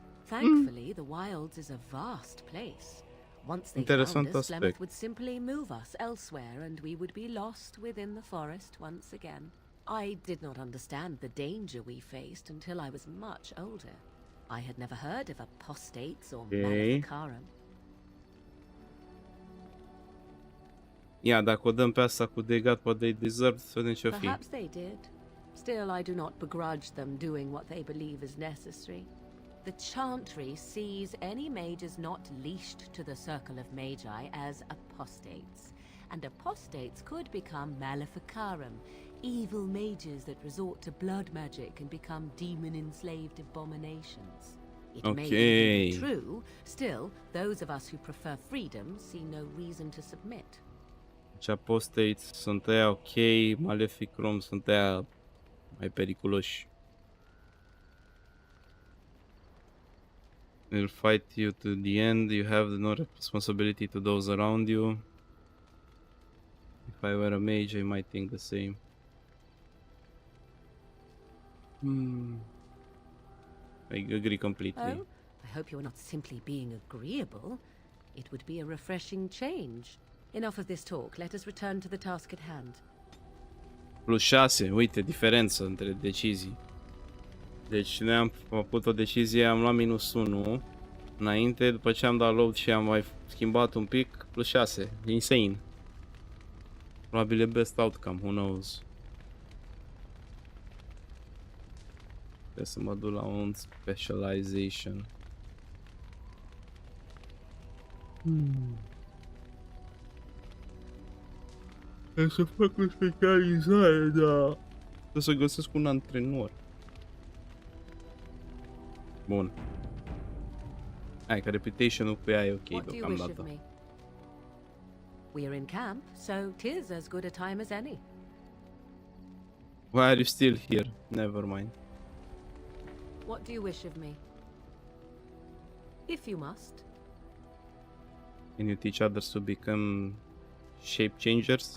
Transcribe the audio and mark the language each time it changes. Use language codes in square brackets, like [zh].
[en] Thankfully, the wilds is a vast place. Once they found us, Flemeth would simply move us elsewhere and we would be lost within the forest once again. I did not understand the danger we faced until I was much older. I had never heard of apostates or maleficarum. [ro] Ia, dacă o dăm pe asta cu [en] they got what they deserve, [ro] să vedem ce-o fi. [en] Perhaps they did. Still, I do not begrudge them doing what they believe is necessary. The chantry sees any mages not leashed to the circle of magi as apostates, and apostates could become maleficarum, evil mages that resort to blood magic and become demon-enslaved abominations. It may be true, still, those of us who prefer freedom see no reason to submit. [ro] Deci apostates sunt aia ok, maleficarum sunt aia mai periculoși. [en] We'll fight you to the end. You have no responsibility to those around you. If I were a mage, I might think the same. I agree completely. Oh, I hope you're not simply being agreeable. It would be a refreshing change. Enough of this talk. Let us return to the task at hand. [ro] Plus 6, uite, diferență între decizii. Deci noi am făcut o decizie, am luat -1 înainte, după ce am dat load și am mai schimbat un pic, plus 6. [en] Insane. [ro] Probabil e [en] best outcome, who knows. [ro] Trebuie să mă duc la un specialization. Trebuie să fac o specializare, da. Trebuie să găsesc un antrenor. Bun. Hai că reputation-ul cu ea e ok deocamdată. [en] We are in camp, so 'tis as good a time as any. Why are you still here? Never mind. What do you wish of me? If you must. Can you teach others to become shape changers?